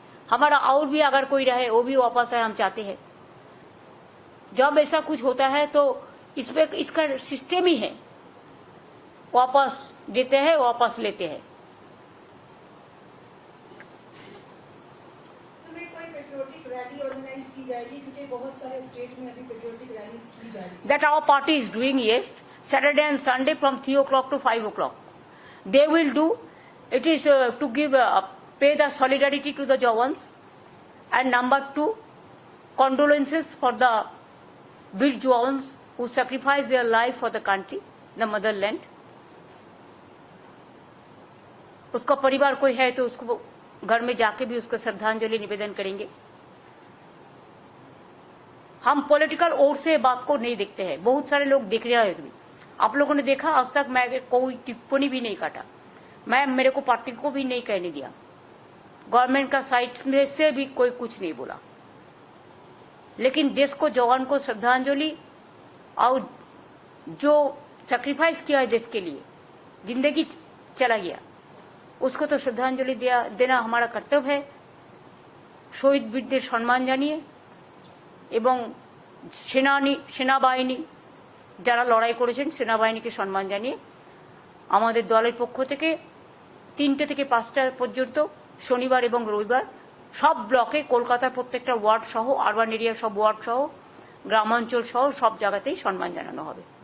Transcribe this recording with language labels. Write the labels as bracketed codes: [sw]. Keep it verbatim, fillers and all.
[hi] हमारा और भी अगर कोई रहे वो भी वापस आए, हम चाहते हैं। जब ऐसा कुछ होता है तो इसमें इसका सिस्टम ही है, वापस देते हैं, वापस लेते हैं। तुम्हें कोई पेट्रियोटिक रैली ऑर्गेनाइज की जाएगी, क्योंकि बहुत सारे स्टेट में अभी पेट्रियोटिक रैली की जा रही है। [en] That our party is doing, yes, Saturday and Sunday from three o'clock to five o'clock they will do. It is uh, to give uh, pay the solidarity to the jawans, and number two, condolences for the big jawans who sacrificed their life for the country, the motherland. [hi] उसका परिवार कोई है तो उसको घर में जाके भी उसको श्रद्धांजलि निवेदन करेंगे। हम पॉलिटिकल ओर से बात को नहीं देखते हैं, बहुत सारे लोग देख रहे हैं। आप लोगों ने देखा, आज तक मैं कोई टिप्पणी भी नहीं काटा, मैं मेरे को पार्टी को भी नहीं कहने दिया, गवर्नमेंट का साइट में से भी कोई कुछ नहीं बोला। लेकिन देश को, जवान को श्रद्धांजलि, और जो सैक्रिफाइस किया है देश के लिए, जिंदगी चला गया, उसको तो श्रद्धांजलि दिया देना हमारा कर्तव्य है। [bn] শহীদ বীরদের সম্মান জানিয়ে এবং সেনানি সেনাবাহিনী যারা লড়াই করেছেন সেনাবাহিনীকে সম্মান জানিয়ে আমাদের দলের পক্ষ থেকে তিনটে থেকে পাঁচটা পর্যন্ত শনিবার এবং রবিবার সব ব্লকে কলকাতার প্রত্যেকটা ওয়ার্ড সহ আরবান এরিয়ার সব ওয়ার্ড সহ গ্রামাঞ্চল সহ সব জায়গাতেই সম্মান জানানো হবে।